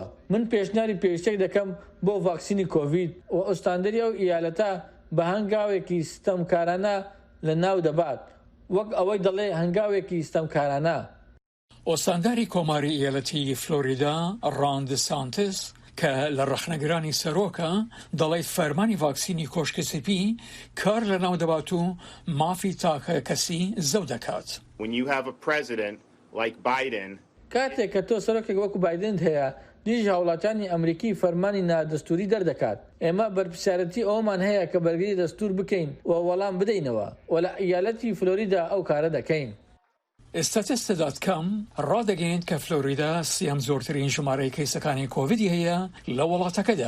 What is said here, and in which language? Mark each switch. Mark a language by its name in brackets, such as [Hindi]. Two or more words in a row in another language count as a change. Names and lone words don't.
[Central Kurdish] من پێشنیاری پێویستێک دەکەم بۆ ڤاکسینی کۆڤید و ئۆستاندەری ئەو ئیالەتە بە هەنگاوێکی ستەمکارانە لە ناو دەبات، وەک ئەوەی دەڵێ هەنگاوێکی ستەمکارانە. ئۆستانداری کۆماری ئیالەتی فلۆریدا ڕان دسانتس کە لە ڕەخنەگرانی سەرۆکە دەڵێت فەرمانی ڤاکسینی کۆشکسیپی کار لە ناو دەبات و مافی تاکە کەسی زەو دەکات. [English] When you have a president like Biden, [Central Kurdish] کاتێک کە تۆ سەرۆکێک وەکو بایدنت هەیە، دیژ هاوڵاتیانی ئەمریکی فەرمانی نادەستوری دەردەکات. ئێمە بەرپرسیارەتی ئەومان هەیە کە بەرگری دەستور بکەین و وەڵام بدەینەوە و لە ئیالەتی فلۆریدا ئەو کارە دەکەین. ئێستاتیستە.com ڕادەگەیەند کە فلۆریدا سیام زۆرترین ژمارەی کەیسەکانی کۆڤیدی هەیە لە وڵاتەکەدا.